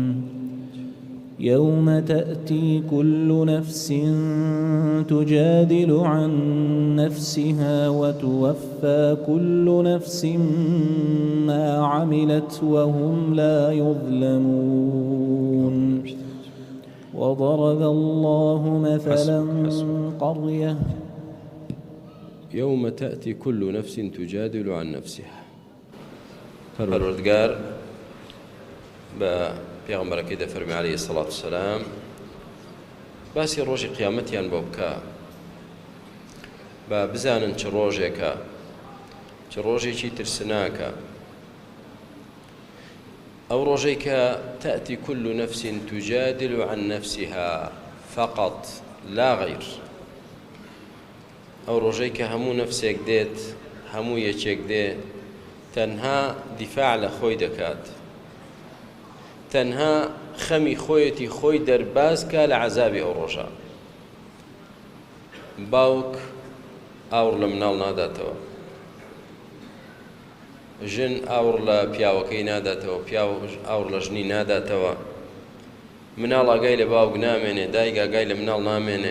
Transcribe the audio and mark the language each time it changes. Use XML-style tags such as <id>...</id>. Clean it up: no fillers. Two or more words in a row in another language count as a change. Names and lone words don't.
<ar>يوم تأتي كل نفس تجادل عن نفسها وتوفى كل نفس ما عملت وهم لا يظلمون. وضرب الله مثلا قرية. يوم تأتي كل نفس تجادل عن نفسها.</ar> <ckb>پروردگار با پیغمبرکی دفرمی</ckb> <ar>علیه الصلاة والسلام</ar> <ckb>باسی ڕۆژی قیامەتیان بۆ بکە با بزانن چ ڕۆژێکە، چ ڕۆژێکی ترسناکە. ئەو ڕۆژەی کە</ckb> <ar>تأتی كل نفس تجادل عن نفسها فقط لا غير.</ar> <ckb>ئەو ڕۆژەی کە هەموو نفسێک دێت، هەموو یەکێک دێ تەنها دیفاع لە خۆی دەکات، تەنها خەمی خۆیەتی خۆی دەربازکە لە عەزابی ئەو ڕۆژە. باوک ئاور لە مناڵ ناداتەوە، ژن ئاور لە پیاوەکەی ناداتەوە، پیاو ئاور لە ژنی ناداتەوە، مناڵ ئاگای لە باوک نامێنێ، دایک ئاگای لە مناڵ نامێنێ.</ckb>